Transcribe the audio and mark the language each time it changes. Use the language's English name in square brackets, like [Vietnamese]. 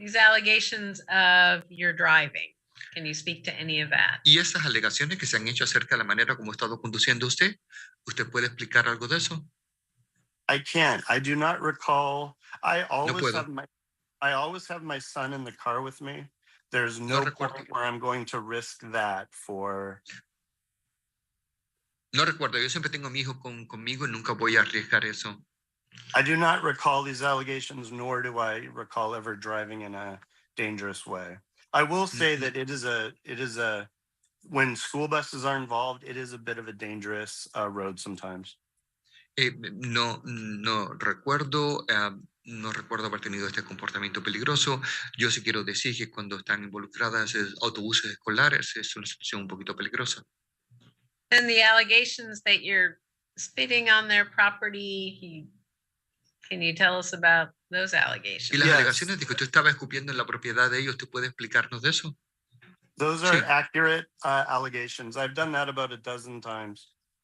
[English] allegations of your driving, can you speak to any of that? [Spanish] Y esas alegaciones que se han hecho acerca de la manera como ha estado conduciendo usted, ¿usted puede explicar algo de eso? [English] I can't. I do not recall. I always [Spanish] puedo. [English] have my son in the car with me. There's no point where I'm going to risk that for. [Spanish] No recuerdo, yo siempre tengo a mi hijo conmigo y nunca voy a arriesgar eso. [English] I do not recall these allegations, nor do I recall ever driving in a dangerous way. I will say that it is a when school buses are involved, it is a bit of a dangerous road sometimes. [Spanish] No recuerdo, no recuerdo haber tenido este comportamiento peligroso. Yo sí quiero decir que cuando están involucradas autobuses escolares es una situación un poquito peligrosa. [English] And the allegations that you're spitting on their property, can you tell us about those allegations? [Spanish] Y las alegaciones de que usted estaba escupiendo en la propiedad de ellos, ¿usted puede explicarnos de eso? [English] Those are accurate allegations. I've done that about a dozen times.